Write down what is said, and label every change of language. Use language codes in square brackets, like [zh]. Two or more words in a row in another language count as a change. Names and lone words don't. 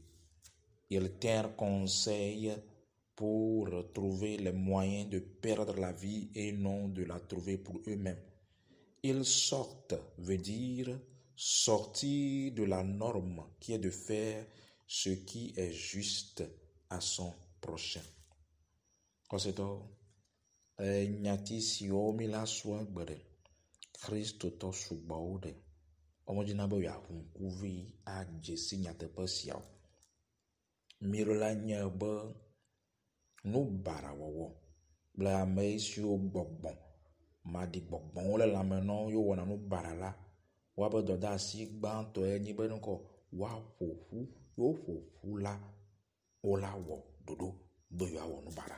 [fr] Ils tinrent conseil pour trouver les moyens de perdre la vie et non de la trouver pour eux-mêmes. Ils sortent veut dire sortir de la norme qui est de faire ce qui est juste à son prochain. Conséquent, [ee] nyati siwo mi la soa gbere. Kristo tɔ sugbɔwo ɖe. Ɔmɔdzina be yeaƒo ŋkuvi adze si nyateƒe siawo. Miɖola nye be nubarawɔwɔ kple ame siwo gbɔgbɔ maɖigbɔgbɔwo le lãme na wo wɔna nubara la, woabe dɔdeasi gbãtɔe nye be nukɔ woƒoƒu la wola wɔ ɖoɖo be yewoawɔ nubara.